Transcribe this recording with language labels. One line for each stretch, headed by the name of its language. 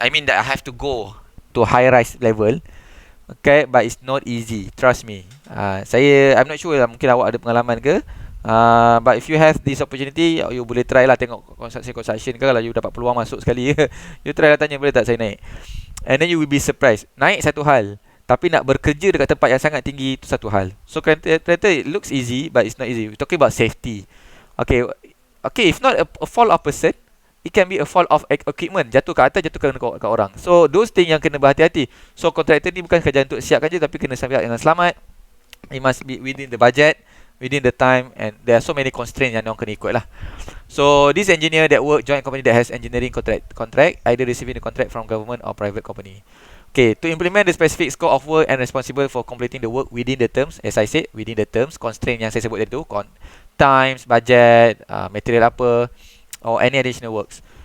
English: I mean that I have to go to high rise level. Okay, but it's not easy. Trust me. I'm not sure lah,
Malay: mungkin awak ada pengalaman ke.
English: But if you have this opportunity,
Malay: you boleh try lah tengok construction ke. Kalau you dapat peluang masuk sekali, you try lah tanya, boleh tak saya naik.
English: And then you will be surprised.
Malay: Naik satu hal, tapi nak bekerja dekat tempat yang sangat tinggi itu satu hal.
English: So kereta it looks easy, but it's not easy. We're talking about safety. Okay, if not a fall of person, it can be a fall of equipment.
Malay: Jatuh ke atas, jatuh ke orang. So those things yang kena berhati-hati. So contractor ni bukan kerja untuk siapkan je, tapi kena sampai dengan selamat.
English: It must be within the budget, within the time, and there are so many constraints
Malay: yang orang kena ikut lah.
English: So this engineer that work joint company that has engineering contract, either receiving the contract from government or private company. Okay, to implement the specific scope of work and responsible for completing the work within the terms, as I said, within the terms, constraint
Malay: yang saya sebut tadi tu,
English: times, budget, material apa, or any additional works.